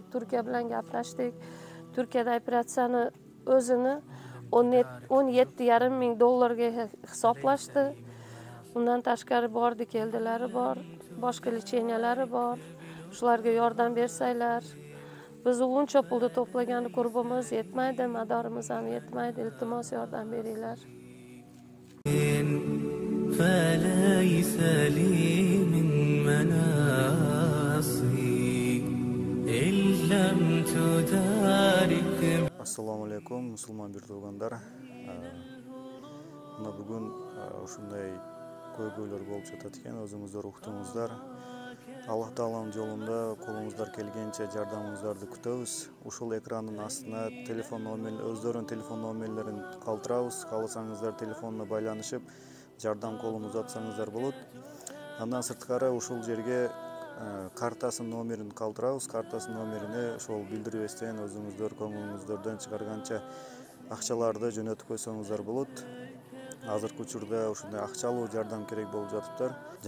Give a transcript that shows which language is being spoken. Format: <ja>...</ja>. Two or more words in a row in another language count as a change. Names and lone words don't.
<uz>Turkiya bilan gaplashdik. Turkiyada operatsiyani o'zini 17,5 ming dollarga hisoblashdi. Undan tashqari bordi, keldilari bor, boshqa lecheniyalar bor. Shularga yordam bersanglar. Biz uncha pulni to'plagani qurbimiz yetmaydi, madorimiz ham yetmaydi. Iltimos yordam beringlar.</uz> <ar>فليس لي من مناصي إن لم تدارك.</ar> <uz>Assalomu alaykum musulmon birdogandar. Mana bugun shunday ko'ygo'ylar bo'lib жатат ekan, o'zingizlar uqdingizlar. Alloh taoloning yo'lida qo'lingizlar kelgancha yordamingizlarni kutamiz.</uz> <ky>Ушул экрандын астына</ky> <uz>telefon nomerini, o'zlarining telefon nomerlarini qoldiramiz. Qolsangizlar telefonni</uz> <ky>байланышып, жардам колун узатсаңыздар болот. Андан сырткары ушул жерге картасынын номерин калтырабыз. Картасынын номерине ошол билдирбестен өзүңүздөр көңүлүңүздөрдөн чыгарганча акчаларды жөнөтүп койсоңуздар болот. Азыркы учурда ушундай акчалуу жардам керек болуп жатыптыр.</ky>